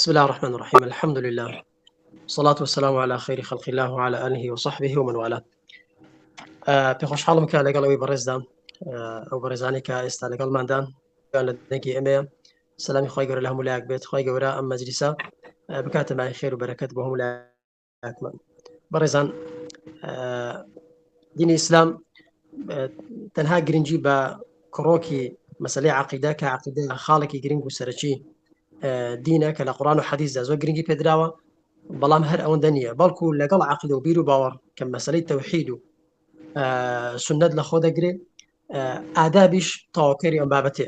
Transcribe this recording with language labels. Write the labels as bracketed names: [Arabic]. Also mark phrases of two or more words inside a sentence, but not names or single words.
[Arabic] بسم الله الرحمن الرحيم. الحمد لله والصلاة والسلام على خير خلق الله وعلى آله وصحبه ومن والاه. [Central Kurdish] پێخۆشحاڵم کە لەگەڵەوەی بەڕێزدام ئەو بەڕێزانی کە ئێستا لەگەڵماندان لە دەنگی ئێمەیە سەلامی خۆی گەورە لە هەموو لایەک بێت. خۆی گەورە ئەم مەجلیسە بکاتە مای خێر و بەرەکەت بۆ هەموو لایەکمان. بەڕێزان، دینی ئیسلام تەنها گرنگی بە کڕۆکی مەسەلەی عەقیدە کە عەقیدە خاڵێکی گرنگ و سەرەکی دینە کە لە قورئان و حەدیثدا زۆر گرنگی پێدراوە، بەڵام هەر ئەوەندە نییە، بەڵکو لەگەڵ عەقیدە و بیر و باوەڕ کە مەسەلەی تەوحید و سنت لە خۆ دەگرێ، ئادابیش تەواوکەری ئەم بابەتێ.